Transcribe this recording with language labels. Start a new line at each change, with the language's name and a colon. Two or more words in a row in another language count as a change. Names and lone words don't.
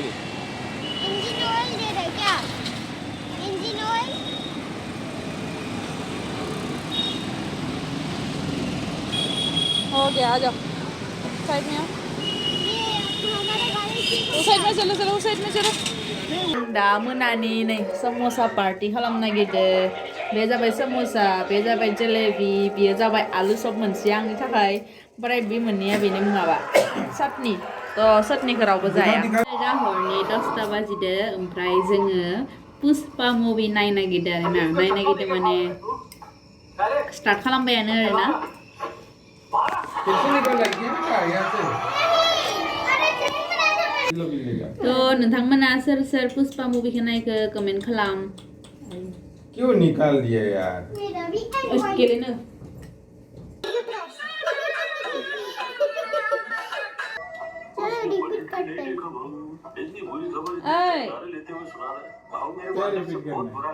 Hindi: इंजन ऑयल दे रहे क्या इंजन ऑयल हो गया आ जाओ साइड में आओ ये हमारा गाड़ी की उस साइड में चलो चलो उस साइड में चलो
Bodo: दा मोनानि नै समोसा पार्टी खालामनो नागिरदों बे जाबाय समोसा बे जाबाय जलेबि बेयो जाबाय आलु सब मोनसे आंनि थाखाय ओमफ्राय बे मोननैया बेनो माबा चाटनि थ' चाटनिखौ रावबो जाया दा हरनि 10ता बाजिदो ओमफ्राय जोङो पुष्पा मुभि नायनो नागिरदों आरोना नायनो नागिरदों माने स्टार्ट खालामबायानो आरोना थ' नोंथांमोना सोर सोर पुष्पा मुभिखौ नायखो कमेन्ट खालाम
Hindi: क्यों निकाल दिया यार मेरा भी
Bodo: गेलेनो
Hindi: चलो रिपीट करते हैं ओए क्या रिपीट करना